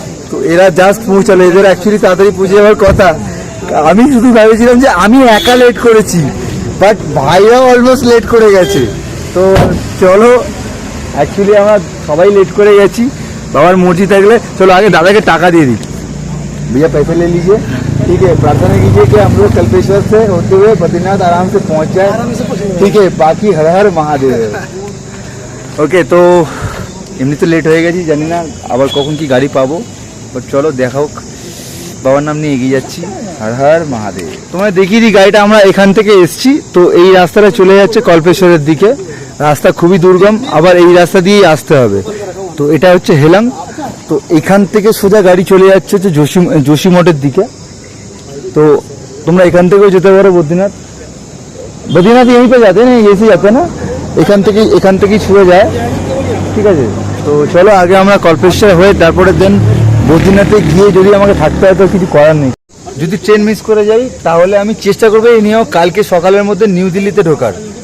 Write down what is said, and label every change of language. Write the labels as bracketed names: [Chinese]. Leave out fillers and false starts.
[Bangla] তো এরা জাস্ট পৌঁছালো, এদের অ্যাকচুয়ালি তাড়াতাড়ি পৌঁছে যাওয়ার কথা। আমি শুধু ভেবেছিলাম যে আমি একা লেট করেছি, বাট ভাইরা অলমোস্ট লেট করে গেছে। তো চলো, অ্যাকচুয়ালি আমরা সবাই লেট করে গেছি। বাবার মর্জি থাকলে চলো আগে দাদাকে টাকা দিয়ে দিই। [Hindi] भैया पैसे ले लीजिए, ठीक है। प्रार्थना कीजिए कि हम लोग कल्पेश्वर से होते हुए बद्रीनाथ आराम से पहुंच जाए, ठीक है। बाकी हर हर महादेव। [Bangla] ওকে, তো এমনি তো লেট হয়ে গেছি, জানি না আবার কখন কি গাড়ি পাবো, বাট চলো দেখা হোক। বাবার নাম নিয়ে এগিয়ে যাচ্ছি। হর হর মহাদেব। তোমায় দেখিয়ে দিই, গাড়িটা আমরা এখান থেকে এসছি। তো এই রাস্তাটা চলে যাচ্ছে কল্পেশ্বরের দিকে। রাস্তা খুবই দুর্গম, আবার এই রাস্তা দিয়েই আসতে হবে। তো এটা হচ্ছে হেলাং। তো এখান থেকে সোজা গাড়ি চলে যাচ্ছে হচ্ছে যোশীমঠের দিকে। তো তোমরা এখান থেকেও যেতে পারো বদ্রীনাথ। বদ্রীনাথ [Hindi] यहीं पे जाते हैं ना, [Bangla] ये से जाते हैं ना, এখান থেকেই ছুঁয়ে যায়, ঠিক আছে। তো চলো আগে আমরা কল্পেশ্বর হয়ে তারপরে দেন বদ্রীনাথে গিয়ে যদি আমাকে থাকতে হয় তো কিছু করার নেই। যদি ট্রেন মিস করে যাই তাহলে আমি চেষ্টা করবো এই নিয়েও কালকে সকালের মধ্যে নিউ দিল্লিতে ঢোকার।